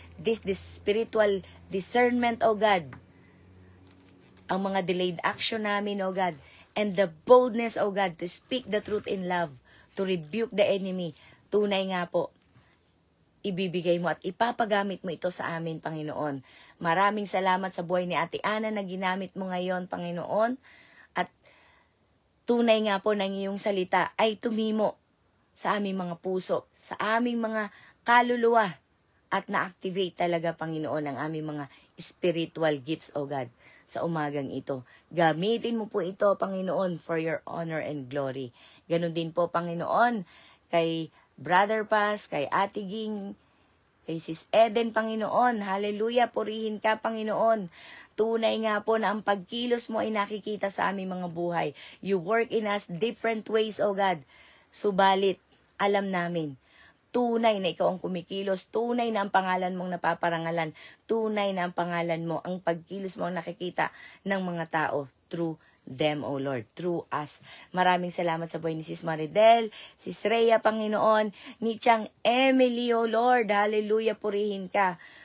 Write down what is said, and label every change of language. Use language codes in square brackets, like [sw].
[en] This spiritual discernment, O God. [tl] Ang mga delayed action namin, O God. [en] And the boldness, O God, to speak the truth in love, to rebuke the enemy. [tl] Tunay nga po, ibibigay mo at ipapagamit mo ito sa amin, Panginoon. Maraming salamat sa buhay ni Ate Ana na ginamit mo ngayon, Panginoon. At tunay nga po ng iyong salita ay tumimo sa aming mga puso, sa aming mga kaluluwa, at na-activate talaga, Panginoon, ang aming mga spiritual gifts, O God, sa umagang ito. Gamitin mo po ito, Panginoon, [en] for your honor and glory. [tl] Ganon din po, Panginoon, kay Brother Paz, kay Ate Ging, kay Sis Eden, Panginoon. Hallelujah, purihin ka, Panginoon. Tunay nga po na ang pagkilos mo ay nakikita sa aming mga buhay. [en] You work in us different ways, O God. [tl] Subalit, alam namin, tunay na ikaw ang kumikilos, tunay na ang pangalan mong napaparangalan, tunay na ang pangalan mo, ang pagkilos mo ang nakikita ng mga tao [en] through them, O Lord, through us. [tl] Maraming salamat sa buhay ni Sis Maridel, Sis Rhea, Panginoon, ni Chang Emily, O Lord, hallelujah, purihin ka.